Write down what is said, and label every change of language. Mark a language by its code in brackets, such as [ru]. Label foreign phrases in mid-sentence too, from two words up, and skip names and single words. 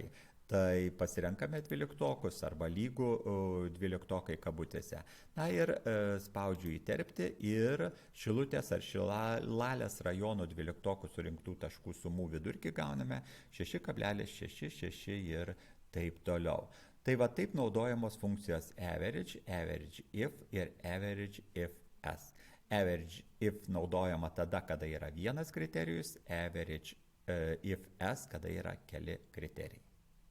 [lt] Tai pasirenkame dvyliktokus arba lygų dvyliktokai kabutėse. Na ir spaudžiu įterpti ir Šilutės ar Šilalės rajono dvyliktokų surinktų taškų sumų vidurkį gauname 6,66 ir taip toliau. Tai va taip naudojamos funkcijos average, average if ir average if s. Average if naudojama tada, kada yra vienas kriterijus, average if s, kada yra keli kriterijai.